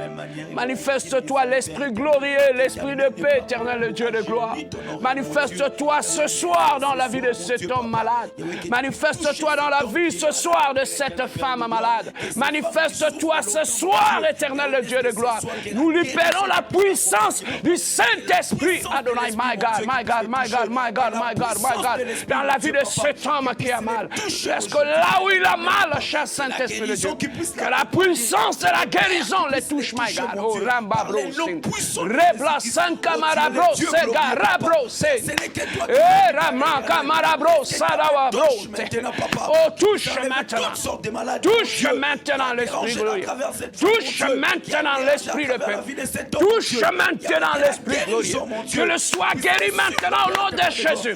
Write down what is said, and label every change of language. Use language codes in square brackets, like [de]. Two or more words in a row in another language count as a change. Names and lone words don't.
[fr] Manifeste-toi l'Esprit glorieux, l'Esprit de paix, éternel, le Dieu de gloire. Manifeste-toi ce soir dans la vie de cet homme malade. Manifeste-toi dans la vie ce soir de cette femme malade. Manifeste-toi ce soir, éternel, le Dieu de gloire. Nous libérons la puissance du Saint-Esprit, Adonai, [en] my God, my God, my God, my God, my God, my God, [fr] dans la vie de cet homme qui a mal. Parce que là où il a mal, cher Saint-Esprit de Dieu, que la puissance de la guérison les touche, [en] my God. Oh, Ramba Bro, Rebla Sankamara Bro, Sega Rabro, Rama Kamara Bro, Sadawa Bro. [fr] Oh, touche maintenant. Touche maintenant l'Esprit glorieux. Touche maintenant l'Esprit de paix. Touche maintenant l'Esprit glorieux. Que le soit guéri maintenant au nom de Jésus.